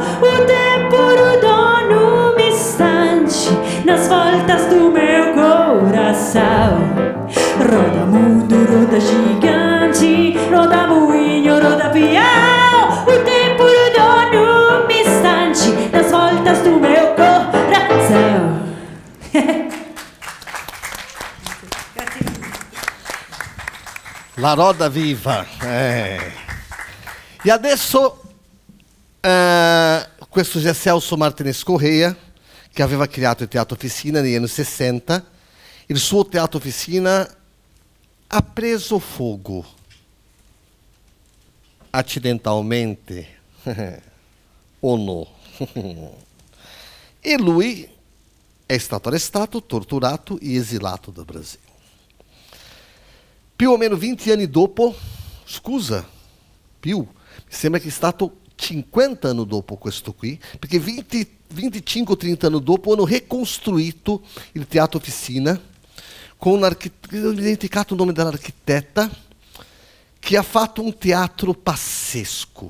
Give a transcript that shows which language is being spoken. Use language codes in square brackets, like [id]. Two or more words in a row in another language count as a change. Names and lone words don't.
[pt] O tempo rodou num instante, nas voltas do meu coração. Roda mundo, roda gigante, roda moinho, roda pião. O tempo rodou num instante, nas voltas do meu coração. [it] La roda viva. E adesso questo è Celso Martinez Correia, che aveva creato il Teatro Officina negli anni 60. Il suo Teatro Officina ha preso [pt] fogo acidentalmente [it] o no. E lui è stato arrestato, torturato e exilato dal Brasile. Più o meno 20 anni dopo, scusa, più, mi sembra che è stato 50 anni dopo questo qui, perché 25-30 anni dopo hanno ricostruito il Teatro Officina con ho dimenticato il nome dell'architetta, che ha fatto un teatro pazzesco.